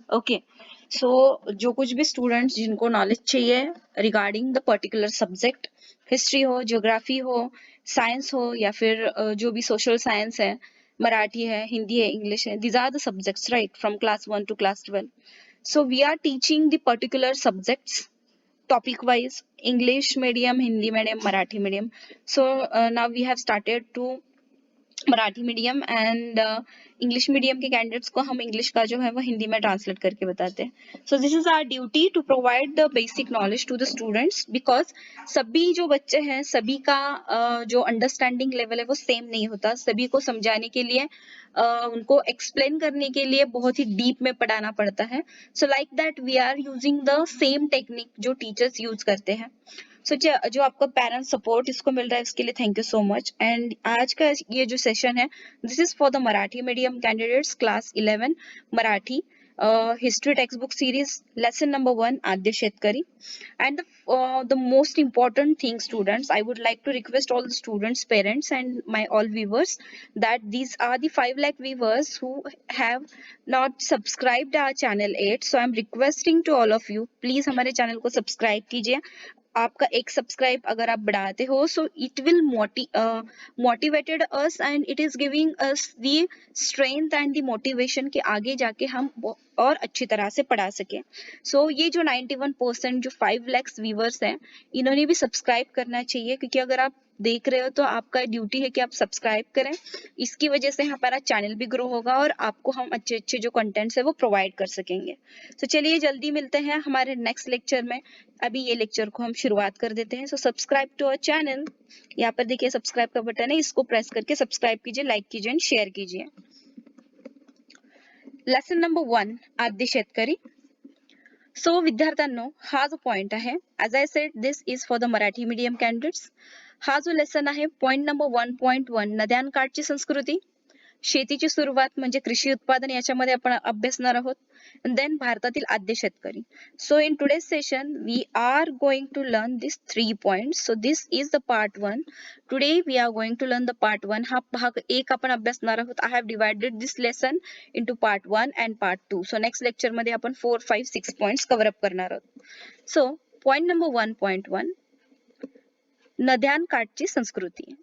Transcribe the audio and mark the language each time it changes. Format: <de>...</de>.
<en>Okay, so</en> <hi>जो कुछ भी</hi> <en>students जिनको knowledge चाहिए regarding the particular subject, history हो, geography हो, science हो या फिर जो भी social science है, मराठी है, हिंदी है, English है, these are the subjects, right, from class 1 to class 12. So we are teaching the particular subjects topic wise, English medium, Hindi medium, Marathi medium. So now we have started to</en> <hi>Marathi medium and English medium के candidates को हम English का जो है वो हिंदी में translate करके बताते हैं.</hi> <en>so this is our duty to provide the basic knowledge to the students because</en> <hi>सभी जो बच्चे हैं सभी का जो अंडरस्टैंडिंग लेवल है वो सेम नहीं होता. सभी को समझाने के लिए उनको एक्सप्लेन करने के लिए बहुत ही डीप में पढ़ाना पड़ता है.</hi> <en>so like that we are using the same technique</en> <hi>जो टीचर्स यूज करते हैं. सो जो आपका पेरेंट सपोर्ट इसको मिल रहा है उसके लिए thank you so much. And आज का ये जो सेशन है</hi> <en>This is for the Marathi medium candidates class 11 Marathi history text book series lesson number 1 आद्य शेतकरी. And the most important thing students, I would like to request all the students, parents and my all viewers that these are the 5 lakh viewers who have not subscribed our channel yet. So I'm requesting to all of you, please</en> <hi>हमारे channel को subscribe कीजिए. आपका एक subscribe अगर आप बढ़ाते हो</hi> <en>so it will motivated us and it is giving us the strength and the motivation</en> <hi>कि आगे जाके हम और अच्छी तरह से पढ़ा सके. सो ये जो 91% जो 5 lakhs व्यूवर्स हैं इन्होंने भी सब्सक्राइब करना चाहिए क्योंकि अगर आप देख रहे हो तो आपका ड्यूटी है कि आप सब्सक्राइब करें. इसकी वजह से हमारा चैनल भी ग्रो होगा और आपको हम अच्छे अच्छे जो कंटेंट्स है वो प्रोवाइड कर सकेंगे. तो चलिए जल्दी मिलते हैं हमारे नेक्स्ट लेक्चर में. अभी ये लेक्चर को हम शुरुआत कर देते हैं.</hi> <en>So subscribe to our channel.</en> <hi>यहाँ पर देखिए सब्सक्राइब का बटन है, इसको प्रेस करके सब्सक्राइब कीजिए, लाइक कीजिए एंड शेयर कीजिए.</hi> <mr>लेसन नंबर 1 आद्य शेतकरी. सो विद्यार्थ्यांनो हा जो पॉइंट आहे</mr> <en>As I said this is for the Marathi medium candidates.</en> <mr>हा जो लेसन आहे पॉइंट नंबर 1.1 नद्यांकाठची संस्कृती. शेतीची सुरुवात म्हणजे कृषी उत्पादन याच्यामध्ये आपण अभ्यासणार आहोत. देन भारतातील आद्य शेतकरी.</mr> <en>So in today's session we are going to learn this 3 points. So this is the part 1. Today we are going to learn the part 1.</en> <mr>हा भाग 1 आपण अभ्यासणार आहोत.</mr> <en>I have divided this lesson into part 1 and part 2.</en> <mr>So next lecture मध्ये आपण 4, 5, 6 points cover up करणार आहोत. So point number 1.1 नद्यांकाठची संस्कृती.</mr>